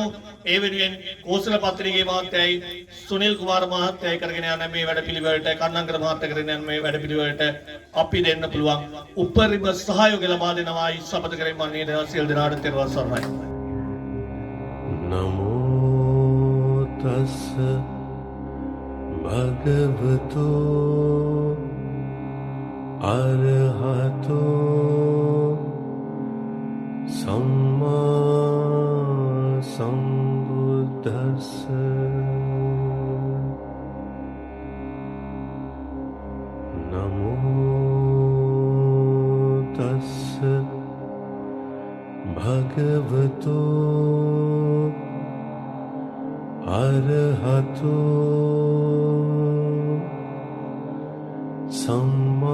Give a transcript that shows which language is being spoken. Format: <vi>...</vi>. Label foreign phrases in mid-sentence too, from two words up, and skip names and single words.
<si>ඒ වෙනුවෙන් කෝසල පත්‍රිකේ මහත්තයයි සුනිල් කුමාර මහත්තයයි කරගෙන යන මේ වැඩපිළිවෙලට, කන්නංගර මහත්තයා කරගෙන යන මේ වැඩපිළිවෙලට අපි දෙන්න පුළුවන් උපරිම සහයෝගය ලබා දෙනවායි සපත කරේ මම නේද සියලු දෙනාට තෙරුවන් සරණයි.</si> <pi>නමෝ තස් භගවතෝ අරහතෝ සම්මා සම්බුද්දස්ස. නමෝ තස් භගවතෝ අරහතෝ සම්මා</pi>